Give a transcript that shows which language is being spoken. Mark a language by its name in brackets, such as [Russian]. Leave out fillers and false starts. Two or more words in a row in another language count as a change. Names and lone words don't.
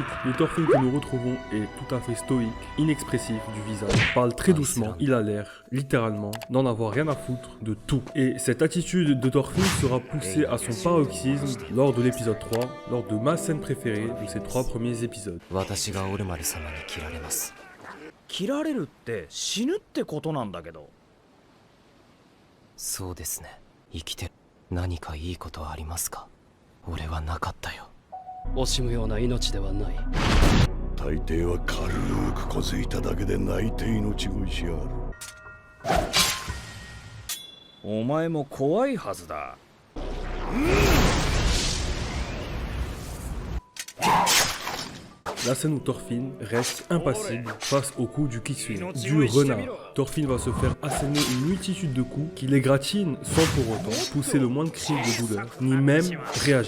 [French] Le Thorfinn que nous retrouvons est tout à fait stoïque, inexpressif du visage, parle très doucement, il a l'air, littéralement, d'en avoir rien à foutre de tout. Et cette attitude de Thorfinn sera poussée à son paroxysme lors de l'épisode 3, lors de ma scène préférée de ces 3 premiers épisodes. [Japanese] 切られるって死ぬってことなんだけど。そうですね。生きて何かいいことはありますか？俺はなかったよ。惜しむような命ではない。大抵は軽くこづいただけで泣いて命乞いしやがる。お前も怖いはずだ。 [French] La scène où Thorfinn reste impassible face au coup du Kitsune, du renard. Thorfinn va se faire asséner une multitude de coups qui l'égratignent sans pour autant pousser le moindre cri de douleur, ni même réagir.